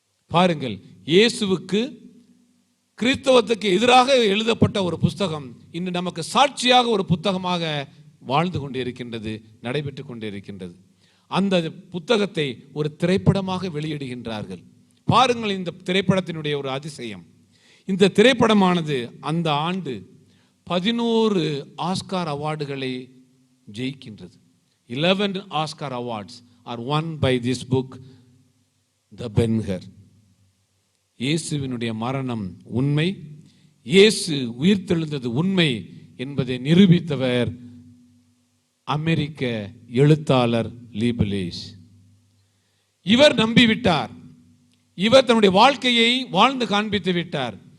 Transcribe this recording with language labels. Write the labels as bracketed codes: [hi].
[ta] பாருங்கள், இயேசுவுக்கு கிறிஸ்தவத்துக்கு எதிராக எழுதப்பட்ட ஒரு புத்தகம் இன்று நமக்கு சாட்சியாக ஒரு புத்தகமாக வாழ்ந்து கொண்டே இருக்கின்றது, நடைபெற்று கொண்டே இருக்கின்றது. அந்த புத்தகத்தை ஒரு திரைப்படமாக வெளியிடுகின்றார்கள். பாருங்கள் இந்த திரைப்படத்தினுடைய ஒரு அதிசயம். இந்த திரைப்படமானது அந்த ஆண்டு 11 Oscar அவார்டுகளை ஜெயிக்கின்றது. [en] 11 Oscar awards are won by this book, The Ben-Hur. [ta] இயேசுவினுடைய மரணம் உண்மை, இயேசு உயிர்த்தெழுந்தது உண்மை என்பதை நிரூபித்தவர் அமெரிக்க எழுத்தாளர் லீபலேஸ். இவர் நம்பிவிட்டார், இவர் தன்னுடைய வாழ்க்கையை வாழ்ந்து காண்பித்து விட்டார்.